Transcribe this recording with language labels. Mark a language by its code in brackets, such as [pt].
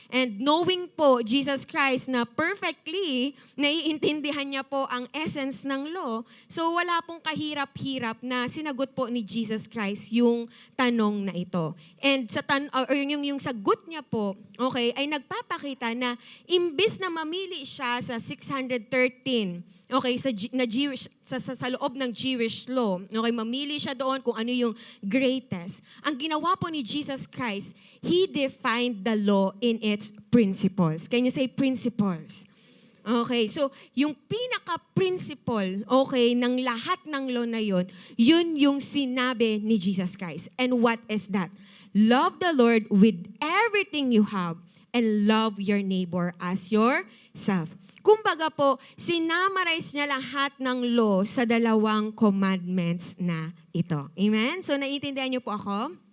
[en] And knowing [tl] po Jesus Christ na perfectly naiintindihan niya po ang essence ng law, so wala pong kahirap-hirap na sinagot po ni Jesus Christ yung tanong na ito. And sa yung sagot niya po, okay, ay nagpapakita na imbis na mamili siya sa 613, okay, sa loob ng Jewish law, okay, mamili siya doon kung ano yung greatest. Ang ginawa po ni [en] Jesus Christ, He defined the law in its principles. Can you say principles? Okay, so [tl] yung pinaka-principle, okay, ng lahat ng law na yun yung sinabi ni [en] Jesus Christ. And what is that? Love the Lord with everything you have and love your neighbor as yourself. [tl] Kumbaga po, sinamarize niya lahat ng law sa dalawang commandments na ito. Amen? So, naiintindihan niyo po ako?